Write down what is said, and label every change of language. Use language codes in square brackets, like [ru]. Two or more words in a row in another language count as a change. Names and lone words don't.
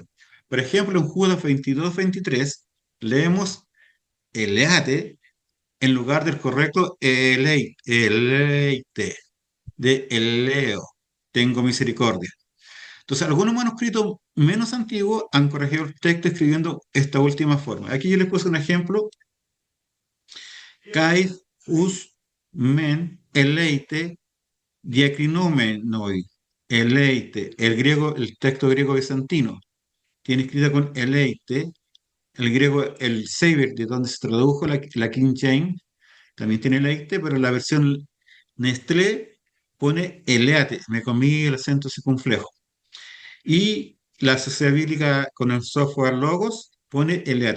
[es] Por ejemplo, en Judas 22:23 leemos eleate en lugar del correcto eleite, de eleo, tengo misericordia. Entonces, algunos manuscritos menos antiguos han corregido el texto escribiendo esta última forma. Aquí yo les puse un ejemplo: [el] kai, us, men, eleite, diacrinomenoi, eleite. [es] El texto griego bizantino tiene escrita con eleite. El griego, el Sefer, de donde se tradujo la King James, también tiene eleite, pero la versión Nestlé pone eleate. Me comí el acento circunflejo. Y la sociedad bíblica con el software Logos pone eleate.